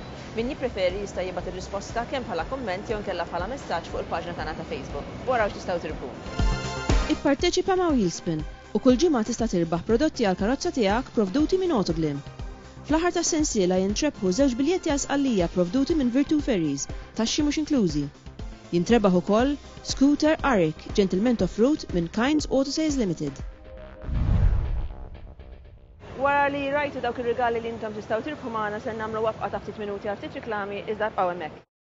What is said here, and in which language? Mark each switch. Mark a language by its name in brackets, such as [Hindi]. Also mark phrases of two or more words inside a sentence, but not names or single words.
[Maltese] Min jippreferi jista' jibgħat ir-risposta kemm bħala komment jew inkella bħala messaġġ fuq il-paġna tagħna ta' Facebook. Waraw x'tistgħu tilbu. Ipparteċipa ma' Wheelspin u kull ġimgħa tista' tirbaħ prodotti għall karozza tiegħek provduti minn Autoglim. Fl-aħħar tas-sensiela jintrebħu 2 biljetti għall-sqallija provduti minn Virtu Ferries, taxxi mhux inklużi. Jintrebaħ ukoll Scooter Arik Gentleman Off-Road minn Kinds Auto Sales Limited. Wara li rajtu dawk ir-rigali li intom tistgħu tirbħu magħna se nagħmlu waqfa ta' ftit minuti għal ftit riklami iżda bqgħu hemmhekk.